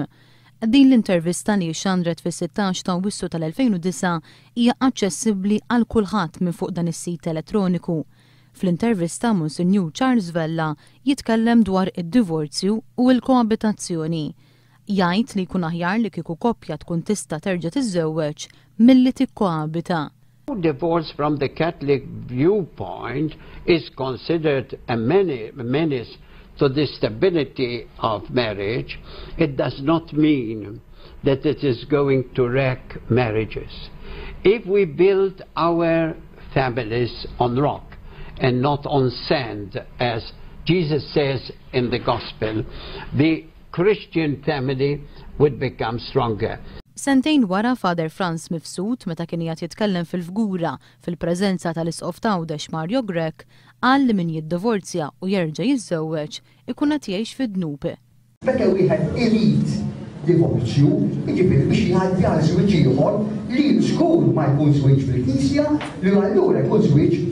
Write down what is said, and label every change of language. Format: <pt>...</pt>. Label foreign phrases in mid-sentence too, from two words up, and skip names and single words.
<mt>Din l-intervista li xandret fis-16 ta' Awwissu tal-2009 hija aċċessibbli għal kulħadd minn fuq dan is-sit elettroniku. Fl-intervista Monsinjur Charles Vella jitkellem dwar id-divorzju u l-koabitazzjoni. Jgħid li jkun aħjar li kieku koppja tkun tista' terġa' tiżżewweġ milli tikkoabita.</mt> <en>Divorce from the Catholic viewpoint is considered a menace to the stability of marriage. It does not mean that it is going to wreck marriages. If we build our families on rock and not on sand, as Jesus says in the Gospel, the Christian family would become stronger.</en> <mt>Sentejn wara Father Franz Mifsud meta kien jgħid jitkellem fil-fgura fil-preżenza tal-Isqof Tgħawdex Mario Grech qal li min jiddivorzja u jerġa' jiżżewweġ ikun qed jgħix fid-dnub. Meta wieħed irid divorzju, jiġifieri biex jgħaddi għal żwieġ ieħor li żgur ma jkun żwieġ fil-Knisja li allura jkun żwieġ</mt>